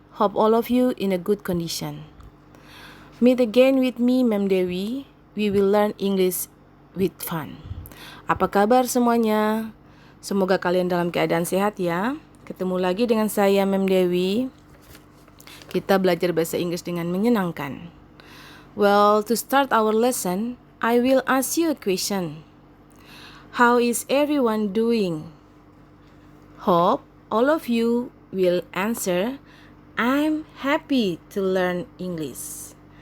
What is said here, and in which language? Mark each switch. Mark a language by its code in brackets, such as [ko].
[en] Hope all of you in a good condition. Meet again with me, Mem Dewi. We will learn English with fun. [id] Apa kabar semuanya? Semoga kalian dalam keadaan sehat ya. Ketemu lagi dengan saya, Mem Dewi. Kita belajar bahasa Inggris dengan menyenangkan. [en] Well, to start our lesson, I will ask you a question. How is everyone doing? Hope all of you will answer, I'm happy to learn English.